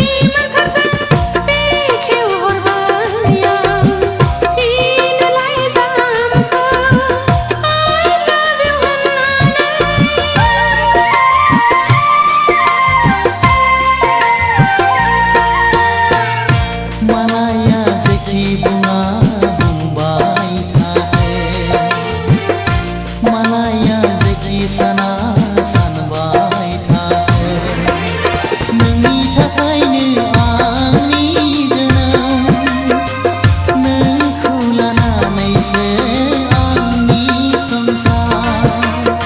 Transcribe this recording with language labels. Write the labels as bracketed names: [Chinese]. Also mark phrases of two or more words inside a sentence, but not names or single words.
[Bodo] मोखांजों बेखेवहरबाय आं फिन लाइजामखौ [English] I love you [Bodo] होननानै मालाया जेखि बुङा बुंबाय थाथों मालाया जेखि साना सानबाय थाथों नोंनि थाखायनो आंनि जोनोम नोंखौ लानानैसो आंनि संसार